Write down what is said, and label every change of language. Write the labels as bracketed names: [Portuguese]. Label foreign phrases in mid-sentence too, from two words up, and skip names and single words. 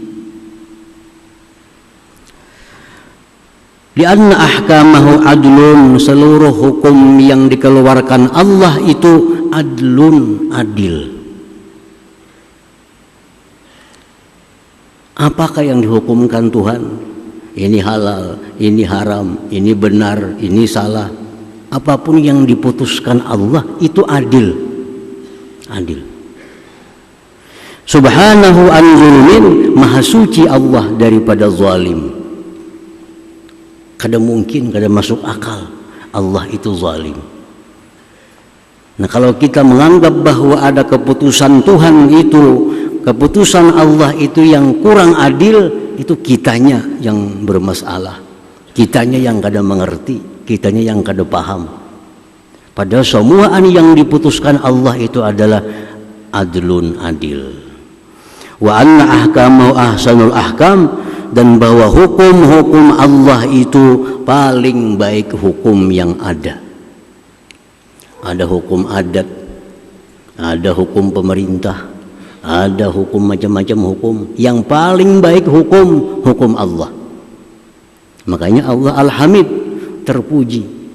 [Arabic] Lianna ahkamahu adlun, [Indonesian] seluruh hukum yang dikeluarkan Allah itu adlun, adil. Apakah yang dihukumkan Tuhan? Ini halal, ini haram, ini benar, ini salah. Apapun yang diputuskan Allah itu adil. Adil. [Arabic] Subhanahu an zulmin, [Indonesian] maha suci Allah daripada zalim. Kada mungkin, kada masuk akal Allah itu zalim. Nah, kalau kita menganggap bahwa ada keputusan Tuhan itu, keputusan Allah itu yang kurang adil, itu kitanya yang bermasalah, kitanya yang kada mengerti, kitanya yang kada paham. Padahal semua yang diputuskan Allah itu adalah adlun, adil. [Arabic] Wa anna ahkamahu ahsanul ahkam, [Indonesian] dan bahwa hukum-hukum Allah itu paling baik hukum yang ada. Ada hukum adat, ada hukum pemerintah, ada hukum macam-macam hukum. Yang paling baik hukum Allah. Makanya Allah Al-Hamid, terpuji.